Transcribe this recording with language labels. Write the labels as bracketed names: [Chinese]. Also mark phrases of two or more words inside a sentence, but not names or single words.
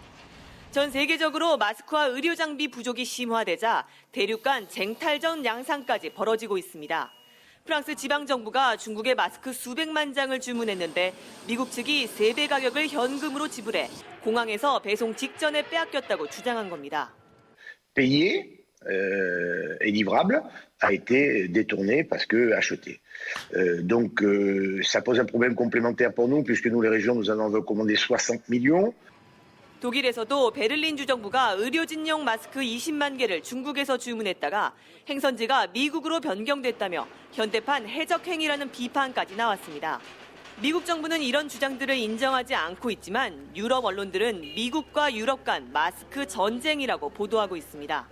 [Korean] 전 세계적으로 마스크와 의료 장비 부족이 심화되자 대륙 간 쟁탈전 양상까지 벌어지고 있습니다. 프랑스 지방정부가 중국에 마스크 수백만 장을 주문했는데 미국 측이 3배 가격을 현금으로 지불해 공항에서 배송 직전에 빼앗겼다고 주장한 겁니다. [French] Payé et livrable a été détourné parce que acheté. Donc ça pose un problème complémentaire pour nous puisque nous les régions nous en avons recommandé 60 millions. [Korean] 독일에서도 베를린 주정부가 의료진용 마스크 20만 개를 중국에서 주문했다가 행선지가 미국으로 변경됐다며 현대판 해적 행위라는 비판까지 나왔습니다. 미국 정부는 이런 주장들을 인정하지 않고 있지만 유럽 언론들은 미국과 유럽 간 마스크 전쟁이라고 보도하고 있습니다.